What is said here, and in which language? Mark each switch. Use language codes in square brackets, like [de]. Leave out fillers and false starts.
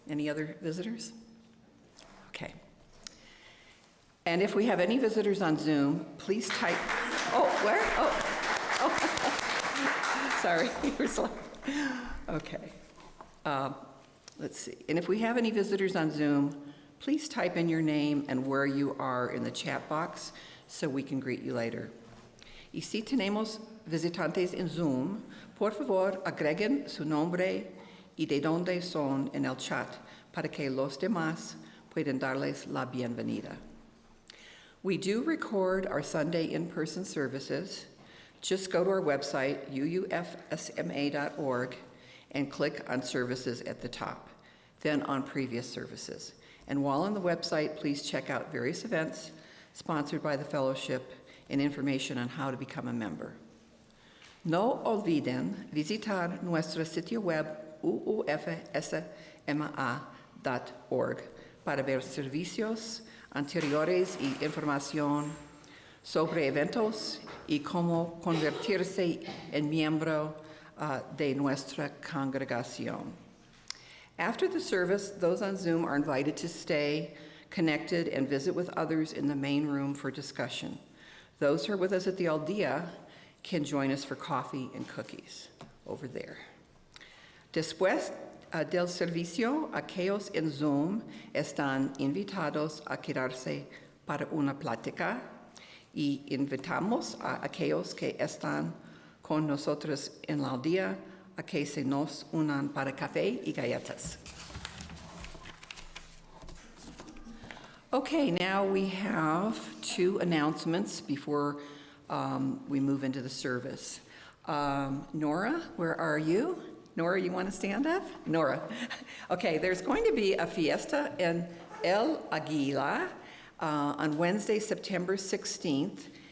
[en] Any other visitors? Okay. And if we have any visitors on Zoom, please type, oh, where? Oh. Sorry, you were slow. Okay. Let's see. And if we have any visitors on Zoom, please type in your name and where you are in the chat box so we can greet you later. [es] Y si tenemos visitantes en Zoom, por favor agreguen su nombre y de dónde son en el chat para que los demás puedan darles la bienvenida. [en] We do record our Sunday in-person services. Just go to our website, UUFSMA.org, and click on services at the top, then on previous services. And while on the website, please check out various events sponsored by the fellowship and information on how to become a member. [es] No olviden visitar nuestro sitio web UUFSMA.org para ver servicios anteriores y información sobre eventos y cómo convertirse en miembro de nuestra congregación. [en] After the service, those on Zoom are invited to stay connected and visit with others in the main room for discussion. Those who are with us at the Aldea can join us for coffee and cookies over there. [es] Después del servicio, aquellos en Zoom están invitados a quedarse para una plática y invitamos a aquellos que están con nosotros en la Aldea a que se nos unan para café y galletas. [en] Okay, now we have two announcements before we move into the service. Nora, where are you? Nora, you want to stand up? Nora. Okay, there's going to be a fiesta in El Aguila on Wednesday, September 16th